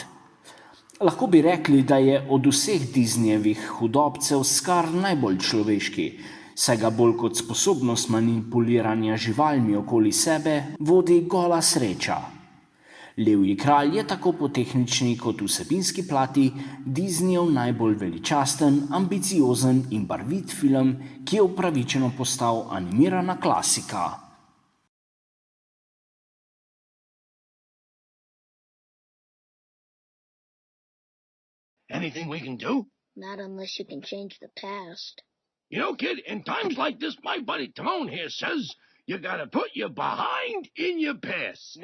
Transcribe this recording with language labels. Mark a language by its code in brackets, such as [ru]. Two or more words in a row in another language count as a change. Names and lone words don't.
[sl] Lahko bi rekli, da je od vseh Disneyjevih hudobcev Scar najbolj človeški, saj ga bolj kot sposobnost manipuliranja živalmi okoli sebe vodi gola sreča. Levji kralj je tako po tehnični kot vsebinski plati Disneyjev najbolj veličasten, ambiciozen in barvit film, ki je upravičeno postal animirana klasika. [en] Anything we can do? Not unless you can change the past. You know, kid, in times like this, my buddy Timon here says you gotta put your behind in your past.